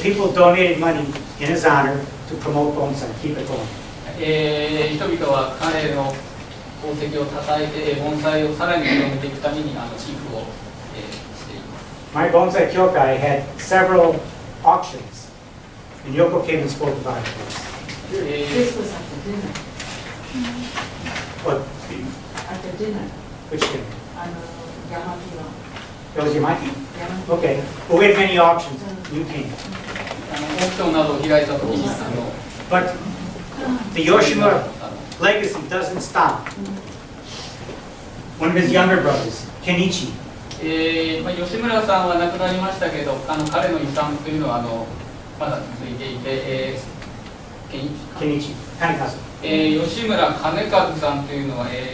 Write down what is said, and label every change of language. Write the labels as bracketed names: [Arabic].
[English] So people donated money in his honor to promote bonsai, keep it going. [Japanese] 人々は彼の功績をたたえて盆栽をさらに広めていくために寄付を、しています。 [English] My bonsai kyokai had several auctions, and Yoko came and spoke about it. This was at the dinner. What? At the dinner. Which thing? Yamaki. That was Yamaki? Yamaki. Okay. Well, we had many auctions. You came. [Japanese] オークションなどを開いたときに [English] But the Yoshimura legacy doesn't stop. One of his younger brothers, Kenichi. [Japanese] 吉村さんは亡くなりましたけど、彼の遺産というのはまだ続いていて、 [English] Kenichi. Kanekazu. [Japanese] 吉村金和さんというのは、